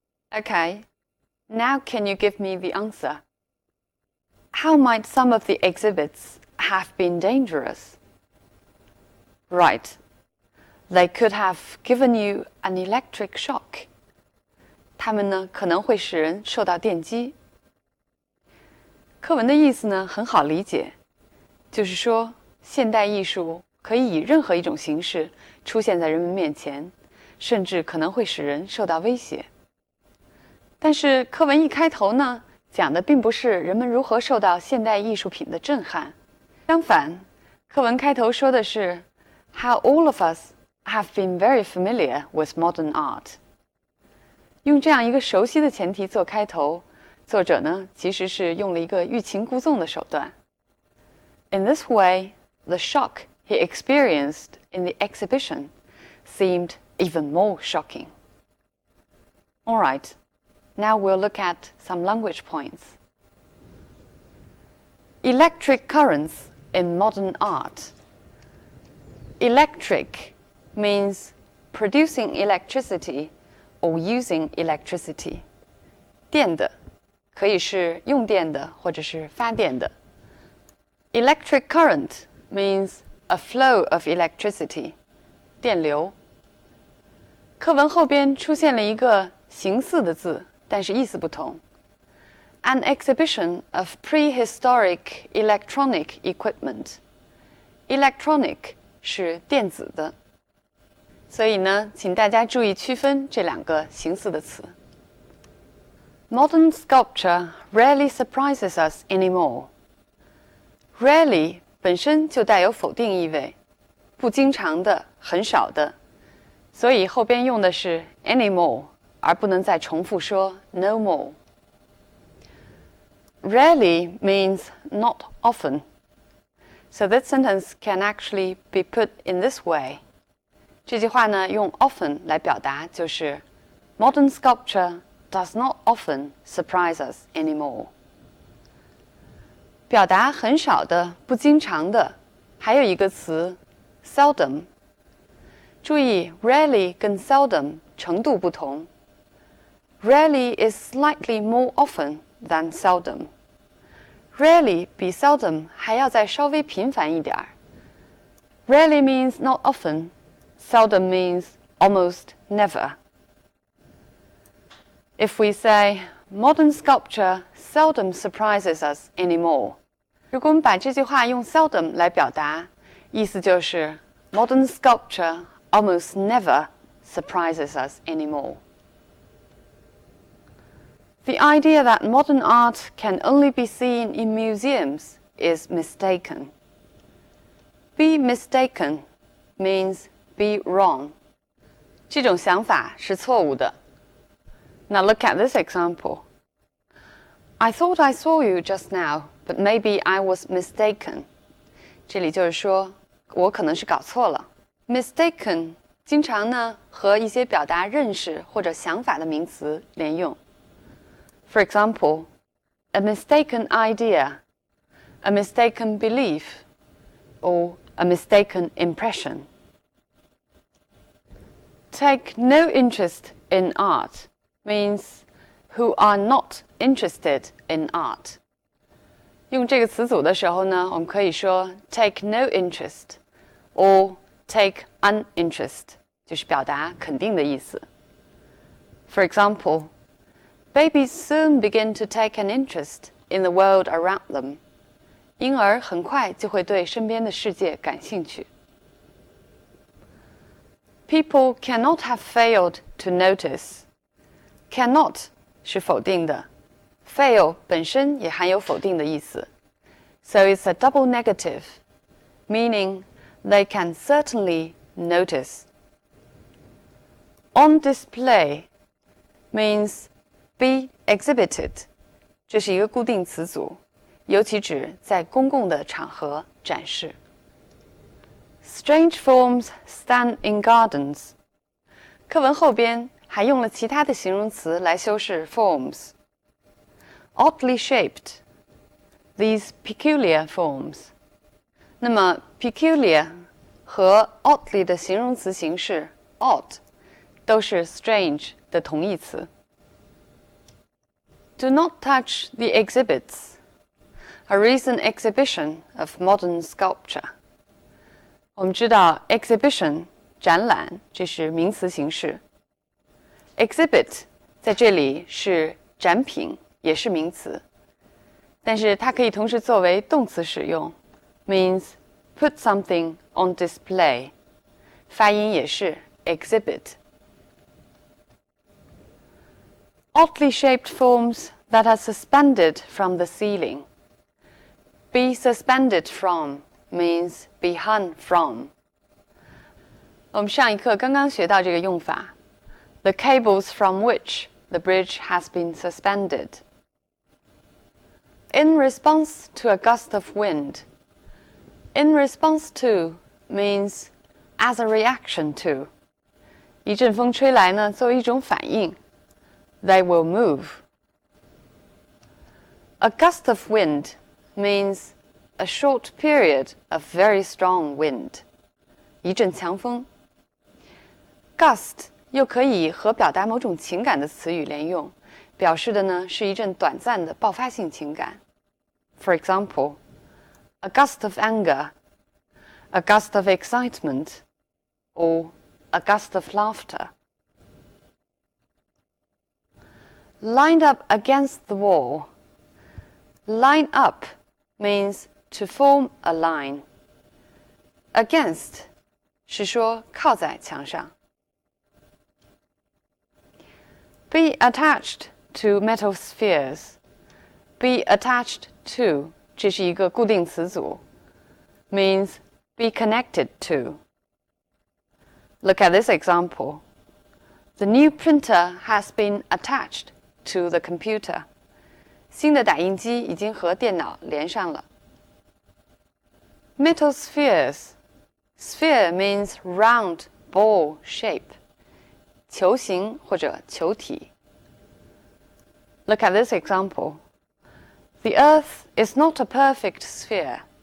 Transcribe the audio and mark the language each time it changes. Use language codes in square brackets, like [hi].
[en] Okay, now can you give me the answer? How might some of the exhibits have been dangerous? Right, they could have given you an electric shock. [zh] 它们呢可能会使人受到电击。课文的意思呢很好理解，就是说现代艺术可以以任何一种形式出现在人们面前，甚至可能会使人受到威胁。但是课文一开头呢，讲的并不是人们如何受到现代艺术品的震撼，相反，课文开头说的是 [en] How all of us have been very familiar with modern art。 [zh] 用这样一个熟悉的前提做开头，作者呢其实是用了一个欲擒故纵的手段。 [en] In this way, the shock he experienced in the exhibition seemed even more shocking. All right, now we'll look at some language points. Electric currents in modern art. Electric means producing electricity or using electricity. [zh] 电的可以是用电的或者是发电的。 [en] Electric current means a flow of electricity, 电流。 [zh] 课文后边出现了一个形似的字，但是意思不同。 [en] An exhibition of prehistoric electronic equipment. [zh] Electronic 是电子的，所以呢，请大家注意区分这两个形似的词。 [en] Modern sculpture rarely surprises us anymore. [zh] Rarely本身就带有否定意味，不经常的，很少的，所以后边用的是 anymore， 而不能再重复说 no more。 [en] Rarely means not often, so that sentence can actually be put in this way. [zh] 这句话呢，用 often 来表达，就是 [en] Modern sculpture does not often surprise us anymore. [zh] 表达很少的、不经常的，还有一个词 seldom。注意 rarely 跟 seldom 程度不同。 [en] Rarely is slightly more often than seldom. [zh] Rarely 比 seldom 还要再稍微频繁一点儿。 [en] Rarely means not often. Seldom means almost never. If we say, modern sculpture seldom surprises us anymore. [zh] 如果我们把这句话用 seldom 来表达，意思就是 [en] modern sculpture almost never surprises us anymore. The idea that modern art can only be seen in museums is mistaken. Be mistaken means be wrong. [zh] 这种想法是错误的。 [en] Now look at this example. I thought I saw you just now, but maybe I was mistaken. [zh] 这里就是说，我可能是搞错了。Mistaken 经常呢和一些表达认识或者想法的名词连用。 [en] For example, a mistaken idea, a mistaken belief, or a mistaken impression. Take no interest in art means who are not interested in art. [zh] 用这个词组的时候呢，我们可以说 [en] take no interest or take uninterest， [zh] 就是表达肯定的意思。 [en] For example, babies soon begin to take an interest in the world around them. [zh] 婴儿很快就会对身边的世界感兴趣。 [en] People cannot have failed to notice. Cannot [zh] 是否定的 [en] ，fail [zh] 本身也含有否定的意思 [en] ，so it's a double negative, meaning they can certainly notice. On display means be exhibited. [zh] 这是一个固定词组，尤其指在公共的场合展示。 [en] Strange forms stand in gardens. [zh] 课文后边还用了其他的形容词来修饰 forms. [en] Oddly shaped. These peculiar forms. [zh] 那么 peculiar 和 oddly 的形容词形式 odd 都是 strange 的同义词。 [en] Do not touch the exhibits. A recent exhibition of modern sculpture. [zh] 我们知道 exhibition 展览，这是名词形式。 exhibit 在这里是展品，也是名词，但是它可以同时作为动词使用 ， [en] means put something on display， [zh] 发音也是 exhibit。 [en] Oddly shaped forms that are suspended from the ceiling. Be suspended from means be hung from. [zh] 我们上一课刚刚学到这个用法 [en] ，the cables from which the bridge has been suspended. In response to a gust of wind. In response to means as a reaction to. [zh] 一阵风吹来呢，作为一种反应 ， [en] they will move. A gust of wind means a short period of very strong wind. [zh] 一阵强风。 Gust 又可以和表达某种情感的词语连用，表示的呢是一阵短暂的爆发性情感。 [en] For example, a gust of anger, a gust of excitement, or a gust of laughter. Lined up against the wall. Line up means to form a line. [zh] Against 是说靠在墙上。 [en] Be attached to metal spheres. Be attached to [zh] 这是一个固定词组 [en] means be connected to. Look at this example. The new printer has been attached to the computer. [zh] 新的打印机已经和电脑连上了。 [en] Metal spheres. Sphere means round ball shape. [zh] 球形或者球体。 [en] Look at this example. The Earth is not a perfect sphere.